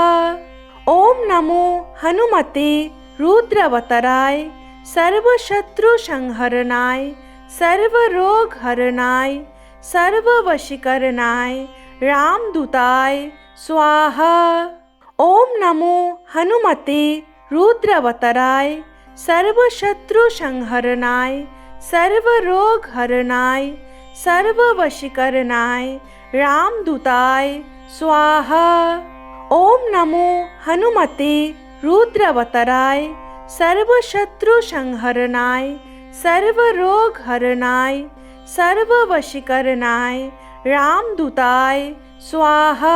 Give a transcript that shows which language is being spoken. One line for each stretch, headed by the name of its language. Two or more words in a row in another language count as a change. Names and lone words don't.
Sanskrit: ওম নমো হনুমতে রুদ্রাবতারায় সর্বশত্রু সংহরণায় সর্বরোগ হরণায় সর্ববশীকরণায় রামদূতায় স্বাহা। ওম নমো হনুমতে রুদ্রাবতারায় সর্বশত্রু সংহরণায় সর্বরোগ হরণায় সর্ববশীকরণায় রামদূতায় स्वाहा। ओम नमो हनुमते रुद्रवतराय सर्वशत्रुसंहरणाय सर्वरोगहरणाय सर्ववशीकरणाय रामदूताय स्वाहा।